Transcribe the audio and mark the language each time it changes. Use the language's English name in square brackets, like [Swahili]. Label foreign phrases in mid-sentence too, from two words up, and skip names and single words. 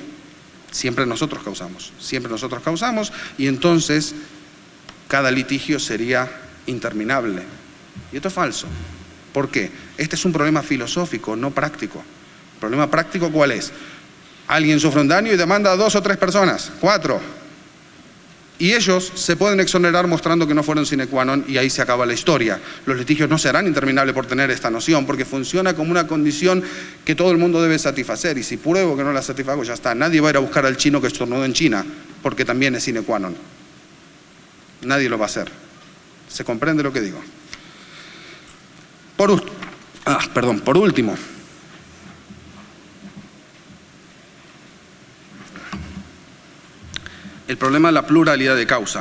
[Spanish] Siempre nosotros causamos, y entonces cada litigio sería interminable. Y esto es falso. ¿Por qué? Este es un problema filosófico, no práctico. ¿El problema práctico cuál es? Alguien sufre un daño y demanda a 2 o 3 personas, 4. Y ellos se pueden exonerar mostrando que no fueron [Latin] sine qua non, [Spanish] y ahí se acaba la historia. Los litigios no serán interminables por tener esta noción, porque funciona como una condición que todo el mundo debe satisfacer. Y si pruebo que no la satisfago, ya está. Nadie va a ir a buscar al chino que estornudó en China, porque también es [Latin] sine qua non. [Spanish] Nadie lo va a hacer. ¿Se comprende lo que digo? Por último, el problema de la pluralidad de causas.